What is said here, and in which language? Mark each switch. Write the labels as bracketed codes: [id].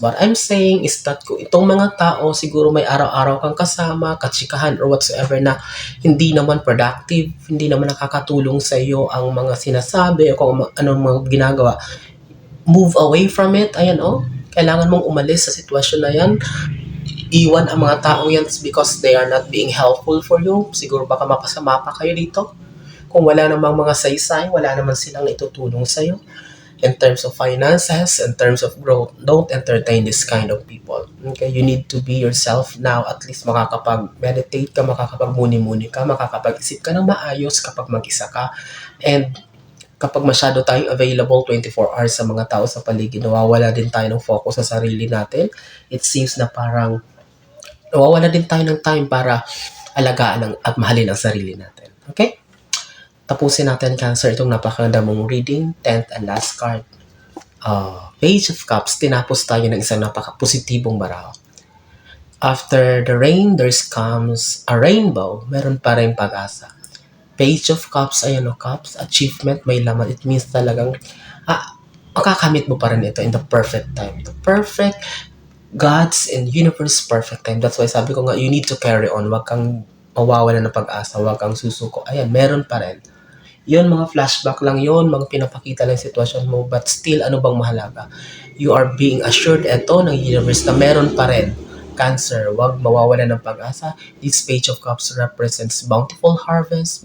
[en] But I'm saying is that [tl] kung itong mga tao, siguro may araw-araw kang kasama, katsikahan or whatsoever na hindi naman productive, hindi naman nakakatulong sa iyo ang mga sinasabi o kung anong mga ginagawa, [en] move away from it. [tl] Ayan kailangan mong umalis sa sitwasyon na yan. Iwan ang mga tao yan [en] because they are not being helpful for you. [tl] Siguro baka mapasama pa kayo dito. Kung wala namang mga saysay, wala naman silang itutulong sa'yo. [en] In terms of finances, in terms of growth, don't entertain this kind of people. Okay? You need to be yourself now. [tl] At least makakapag-meditate ka, makakapag-muni-muni ka, makakapag-isip ka ng maayos kapag mag-isa ka. And kapag masyado tayong available 24 hours sa mga tao sa paligid, nawawala din tayo ng focus sa sarili natin. [en] It seems [tl] na parang nawawala din tayo ng time para alagaan at mahalin ang sarili natin. Okay? Tapusin natin, Cancer, itong napakaganda mong reading. [en] 10th and last card. Page of Cups. [tl] Tinapos tayo ng isang napaka-positibong baraho. [en] After the rain, there comes a rainbow. [tl] Meron pa rin pag-asa. Page of Cups, Cups, achievement, may laman. [en] It means [tl] talagang, makakamit mo pa rin ito [en] in the perfect time. The perfect, God's and universe perfect time. That's why [tl] sabi ko nga, [en] you need to carry on. [tl] Huwag kang mawawala ng pag-asa, huwag kang susuko. Ayan, meron pa rin. Yun, mga flashback lang yun, mga pinapakita lang sitwasyon mo, [en] but still, [tl] ano bang mahalaga? [en] You are being assured ng universe [tl] na meron pa rin. Cancer, huwag mawawala ng pag-asa. [en] This Page of Cups represents bountiful harvest.